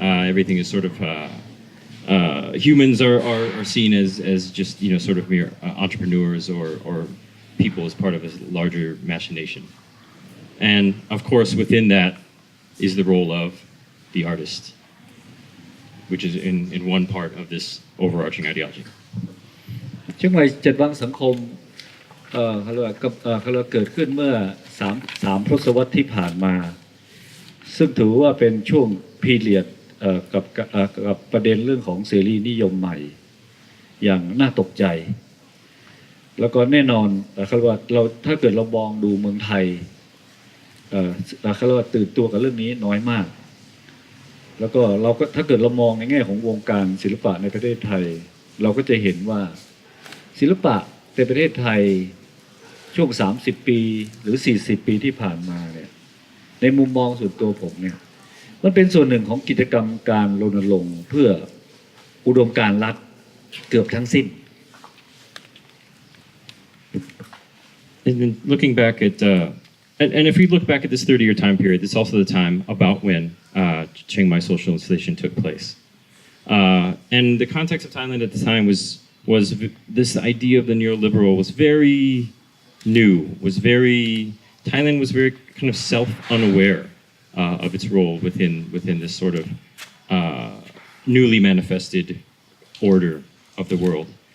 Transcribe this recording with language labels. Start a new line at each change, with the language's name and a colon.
English: Everything is sort of humans are seen as just sort of mere entrepreneurs or people as part of a larger machination. And of course, within that is the role of the artist, which is in one part of this overarching ideology.
Thai: เชียงใหม่7 วันสังคมเขาเรียกว่าเกิดขึ้นเมื่อ3 ทศวรรษที่ผ่านมาซึ่งถือว่าเป็นช่วงพีเรียดกับประเด็นเรื่องของเสรีนิยมใหม่อย่างน่าตกใจแล้วก็แน่นอนเขาเรียกว่าถ้าเกิดเรามองดูเมืองไทย เขาเรียกว่าตื่นตัวกับเรื่องนี้น้อยมากแล้วก็ถ้าเกิดเรามองในแง่ของวงการศิลปะในประเทศไทยเราก็จะเห็นว่าศิลปะในประเทศไทยช่วง30 ปีหรือ40 ปีที่ผ่านมาเนี่ยในมุมมองส่วนตัวผมเนี่ยมันเป็นส่วนหนึ่งของกิจกรรมการรณรงค์เพื่ออุดมการณ์รัฐเกือบทั้งสิ้น
English: And then looking back at and if we look back at this 30-year time period, it's also the time about when Chiang Mai Social Installation took place. And the context of Thailand at the time was this idea of the neoliberal was very new, Thailand was very kind of self-unaware of its role within this sort of newly manifested order of the world.